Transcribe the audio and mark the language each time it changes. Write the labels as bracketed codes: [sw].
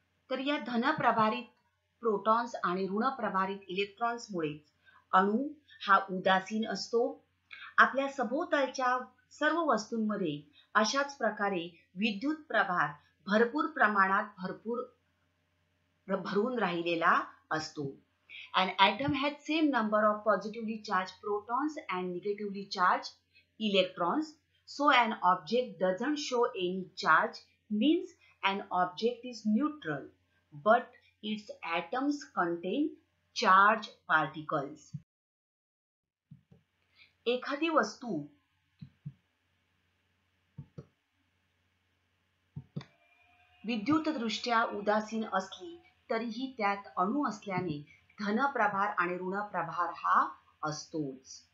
[mr] तर या धनप्रभारित प्रोटॉन्स आणि ऋण प्रभारित इलेक्ट्रॉन्समुळे अणू हा उदासीन असतो। आपल्या सभोवतालच्या सर्व वस्तूंमध्ये अशाच प्रकारे विद्युत प्रभार भरपूर प्रमाणात भरून राहिलेला असतो। [en] An atom has same number of positively charged protons and negatively charged electrons. So an object doesn't show any charge means an object is neutral, but its atoms contain charged particles. [mr] एखादी वस्तू विद्युतदृष्ट्या उदासीन असली तरीही त्यात अणू असल्याने धनप्रभार आणि ऋणप्रभार हा असतोच।